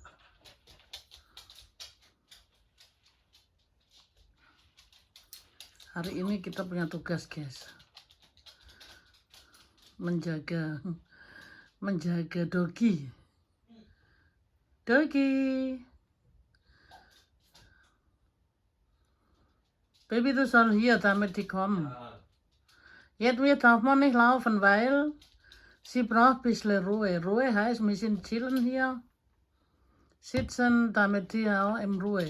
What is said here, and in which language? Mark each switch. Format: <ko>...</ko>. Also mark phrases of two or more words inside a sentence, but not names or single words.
<id>Hari ini kita punya tugas guys. Menjaga dogi.</id> <de>Baby, du soll hier, damit die kommen. Jetzt darf man nicht laufen, weil sie braucht ein bisschen Ruhe. Ruhe heißt, wir sind chillen hier, sitzen, damit die auch in Ruhe.</de>